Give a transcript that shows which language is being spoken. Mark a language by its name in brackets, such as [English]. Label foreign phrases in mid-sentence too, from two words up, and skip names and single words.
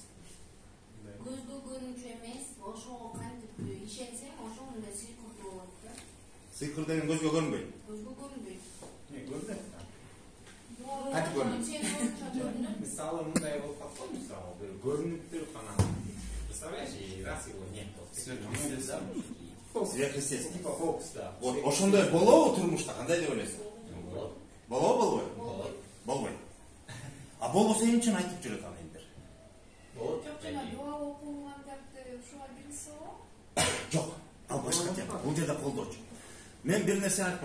[Kyrgyz] Көзгө көрүнчү эмес, ошого кантип ишенсең, ошо мындай сыйкыр болот да. Сыйкыр деген көзгө көрүнбөйт. Көзгө көрүнбөйт. Көрүнөт. Кантип көрүнөт? Мисалы мындай болуп калса, мисалы бир көрүнүп туруп анан [Russian] представляешь, раз его нет. Сверхъестественно. Типа фокус, да. [Kyrgyz] Вот ошондой болобу турмушта, кандай деп ойлойсуң? Болобу, болбойбу? Болот. Болбойт. А болбосо эмне үчүн айтып жүрөт аны элдер? Болот. Жок, жана дуа окугандарды ушуга билсе го? Жок, ал башка тема. Бул жерде колдоочу. Мен бир нерсе айтпайм.